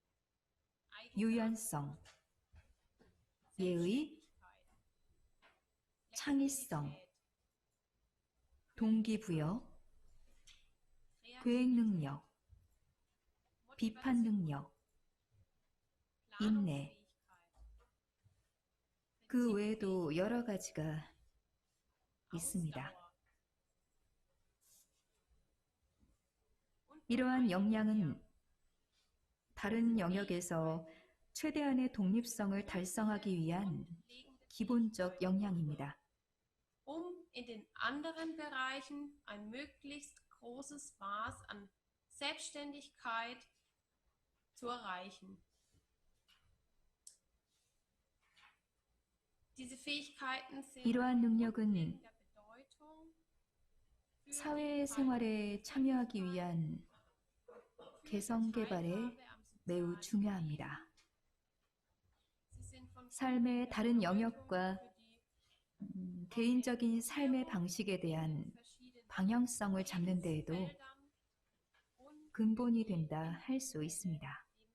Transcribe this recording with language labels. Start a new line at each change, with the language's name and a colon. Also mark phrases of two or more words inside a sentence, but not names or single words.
Korean: 유연성, 예의, 창의성, 동기부여, 계획 능력, 비판 능력, 인내, 그 외에도 여러 가지가 있습니다. 이러한 역량은 다른 영역에서 최대한의 독립성을 달성하기 위한 기본적 역량입니다.
German: In den anderen Bereichen ein möglichst großes Maß an Selbstständigkeit zu erreichen. Diese Fähigkeiten sind
Korean: 이러한 능력은
German: der Bedeutung für
Korean: 사회생활에 참여하기 위한 개성 개발에 매우 중요합니다. 삶의 다른 영역과 개인적인 삶의 방식에 대한 방향성을 잡는 데에도 근본이 된다 할 수 있습니다.